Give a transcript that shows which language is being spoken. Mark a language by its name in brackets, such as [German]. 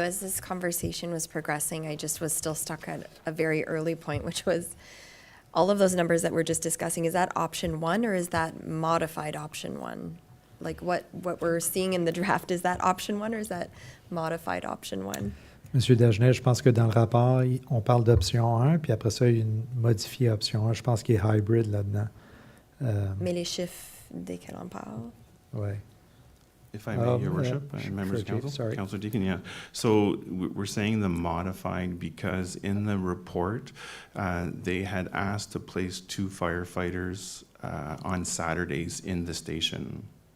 [English] As this conversation was progressing, I just was still stuck at a very early point, which was all of those numbers that we're just discussing. Is that option one or is that modified option one? Like what we're seeing in the draft, is that option one or is that modified option one? [French] Monsieur Dagenet, je pense que dans le rapport, on parle d'option 1, puis après ça, il y a une modifiée option 1. Je pense qu'il est hybrid là-dedans. Mais les chiffres desquels on parle? Ouais. [English] If I may, Your Worship, members of sure, Chief, council, sorry. Councillor Deacon, yeah. So we're saying the modified because in the report, they had asked to place 2 firefighters on Saturdays in the station.